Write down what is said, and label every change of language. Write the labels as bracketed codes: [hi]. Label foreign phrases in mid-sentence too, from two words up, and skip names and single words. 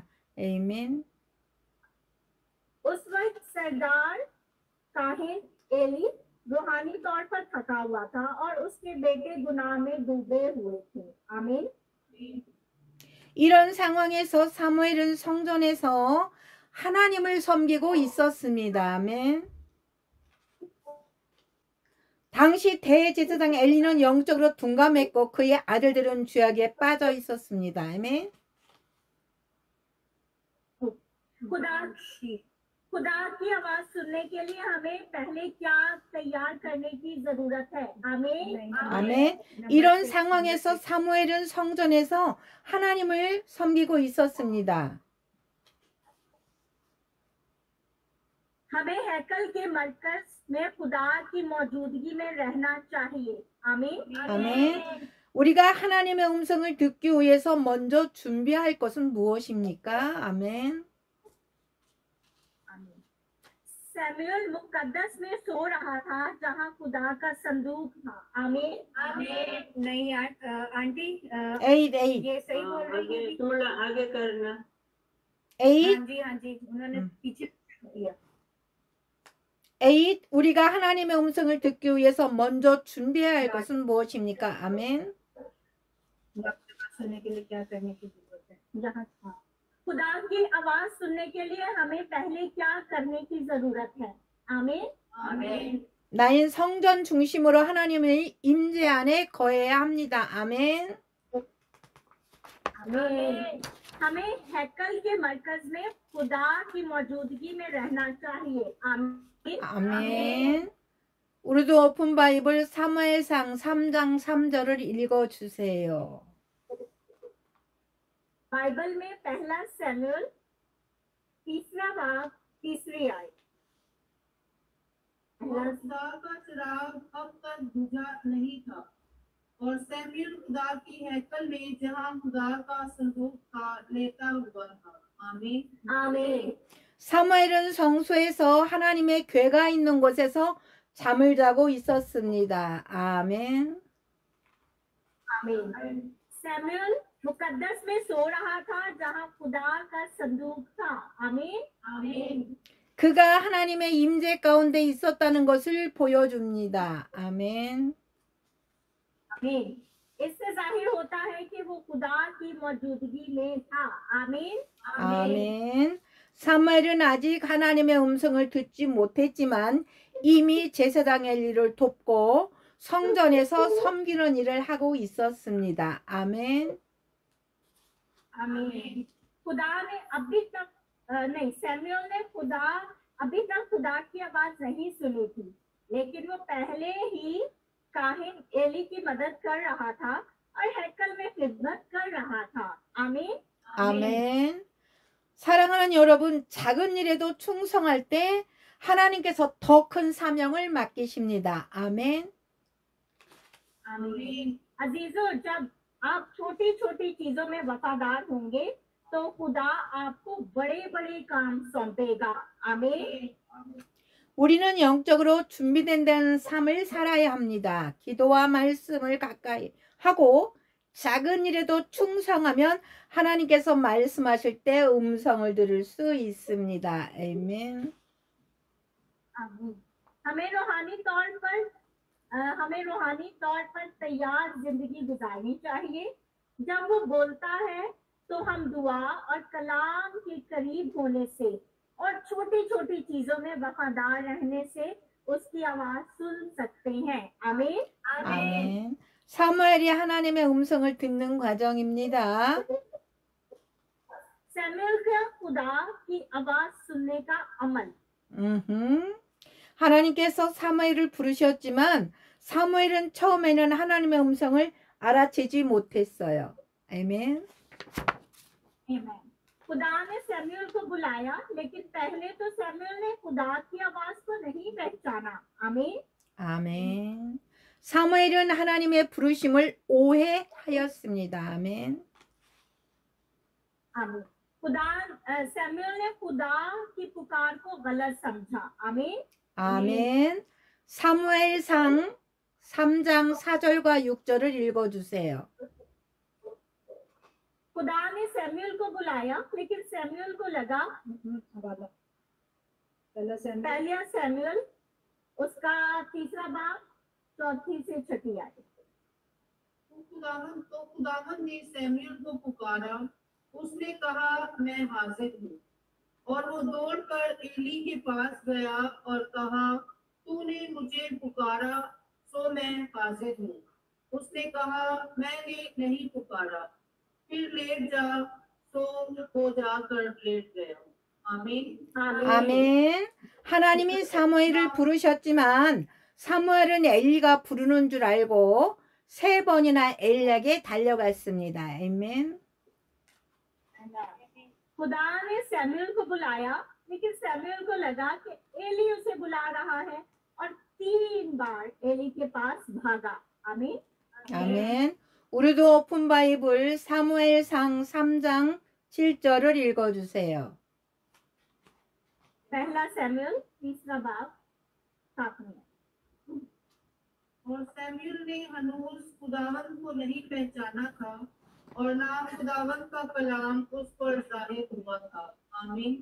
[ko] 아멘. [ur] اس وقت سردار کاہن عیلی روحانی طور پر تھکا ہوا تھا اور اس کے بیٹے گناہ میں ڈوبے ہوئے تھے. आमीन। [ko] 이런 상황에서 사무엘은 성전에서 하나님을 섬기고 있었습니다. 아멘. 당시 대제사장 엘리는 영적으로 둔감했고 그의 아들들은 죄악에 빠져 있었습니다. 아멘. [ur] خدا کی آواز سننے کے لیے ہمیں پہلے کیا تیار کرنے کی ضرورت ہے. आमीन। [ko] 아멘. 이런 상황에서 사무엘은 성전에서 하나님을 섬기고 있었습니다. [ur] ہمیں ہیکل کے مرکز میں خدا کی موجودگی میں رہنا چاہیے. आमीन। [ko] 아멘. 우리가 하나님의 음성을 듣기 위해서 먼저 준비할 것은 무엇입니까? 아멘. [ur] سیموئیل مقدس میں سو رہا تھا جہاں خدا کا صندوق تھا. आमीन। نہیں آنٹی 에잇 에잇 یہ صحیح بول رہی ہے. تھوڑا آگے کرنا. 에잇 ہاں جی انہوں نے پیچھے کیا. [ko] 에잇 우리가 하나님의 음성을 듣기 위해서 먼저 준비해야 할 것은 무엇입니까? 아멘. [ur] سننے کے لیے کیا کرنے کی ضرورت ہے? جہاں تھا خدا کی آواز سننے کے لیے ہمیں پہلے کیا کرنے کی ضرورت ہے. आमीन। [ko] 나인 성전 중심으로 하나님의 임재 안에 거해야 합니다. 아멘. [ur] आमीन। ہمیں ہیکل کے مرکز میں خدا کی موجودگی میں رہنا چاہیے. आमीन। [ko] 아멘. 우리도 [en] open Bible [ko] 사무엘상 3장 3절을 읽어주세요. [ur] بائبل میں پہلا سیموئیل تیسرا باب تیسری آیت. اور خدا کا چراغ اب تک بجھا نہیں تھا، اور سیموئیل خدا کی ہیکل میں جہاں خدا کا صندوق تھا لیٹا ہوا تھا. आमीन। आमीन। [ko] 사무엘은 성소에서 하나님의 궤가 있는 곳에서 잠을 자고 있었습니다. 아멘. [ur] आमीन। سیموئیل مقدس میں سو رہا تھا جہاں خدا کا صندوق تھا. आमीन। आमीन। [ko] 그가 하나님의 임재 가운데 있었다는 것을 보여줍니다. 아멘. [ur] आमीन। اس سے ظاہر ہوتا ہے کہ وہ خدا کی موجودگی میں تھا. आमीन। [ko] 아멘. 사무엘은 아직 하나님의 음성을 듣지 못했지만 이미 제사장 엘리를 돕고 성전에서 섬기는 일을 하고 있었습니다. 아멘. [ur] आमीन। خدا نے ابھی تک نہیں، سیموئیل نے ابھی تک خدا کی آواز نہیں سنی تھی، لیکن وہ پہلے ہی کاہن عیلی کی مدد کر رہا تھا اور ہیکل میں خدمت کر رہا تھا. आमीन। [ko] 아멘. 사랑하는 여러분, 작은 일에도 충성할 때 하나님께서 더 큰 사명을 맡기십니다. 아멘. [ur] आमीन। عزیزو، جب آپ چھوٹی چھوٹی چیزوں میں وفادار ہوں گے تو خدا آپ کو بڑے بڑے کام سونپے گا. आमीन। [ko] 우리는 영적으로 준비된 삶을 살아야 합니다. 기도와 말씀을 가까이 하고 작은 일에도 충성하면 하나님께서 말씀하실 때 음성을 들을 수 있습니다. 아멘. [ur] आमीन। ہمیں روحانی طور پر تیار زندگی گزارنی چاہیے. جب وہ بولتا ہے تو ہم دعا اور کلام کے قریب ہونے سے اور چھوٹی چھوٹی چیزوں میں وفادار رہنے سے اس کی آواز سن سکتے ہیں. आमीन। [ko] 아멘. 사무엘이 하나님의 음성을 듣는 과정입니다. [ur] سیموئیل کا خدا کی آواز سننے کا عمل. [ko] 하나님께서 사무엘을 부르셨지만 사무엘은 처음에는 하나님의 음성을 알아채지 못했어요. 아멘. [ur] خدا نے سیموئیل کو بلایا، لیکن پہلے تو سیموئیل نے خدا کی آواز کو نہیں پہچانا. आमीन। [ko] 아멘. 사무엘은 하나님의 부르심을 오해하였습니다. 아멘. [ur] आमीन। سیموئیل نے خدا کی پکار کو غلط سمجھا. आमीन। [ko] 아멘. 사무엘상 3장 4절과 6절을 읽어주세요. [ur] خدا نے سیموئیل کو بلایا، لیکن سیموئیل کو لگا پہلا سیموئیل اس کا 3را باب 4 سے 6 آیت. تو خداوند نے سیموئیل کو پکارا. اس نے کہا، میں حاضر ہوں. اور وہ دوڑ کر عیلی کے پاس گیا اور کہا، تو نے مجھے پکارا سو میں حاضر ہوں. اس نے کہا، میں نے نہیں پکارا، پھر لیٹ جا. سو وہ جا کر لیٹ گیا۔ آمین. [ko] 아멘. 하나님이 사무엘을 부르셨지만 사무엘은 엘리가 부르는 줄 알고 3번이나 엘리에게 달려갔습니다. 아멘. [ur] خدا نے سیموئیل کو بلایا، لیکن سیموئیل کو لگا کہ عیلی اسے بلا رہا ہے اور 3 بار عیلی کے پاس بھاگا. आमीन। [ko] 아멘. 우리도 [en] open Bible [ko] 사무엘상 3장 7절을 읽어주세요. [ur] پہلا سیموئیل 3را باب 7 میں. اور سیموئیل نے ہنوز خداوند کو نہیں پہچانا تھا اور نہ خداوند کا کلام اس پر ظاہر ہوا تھا. आमीन।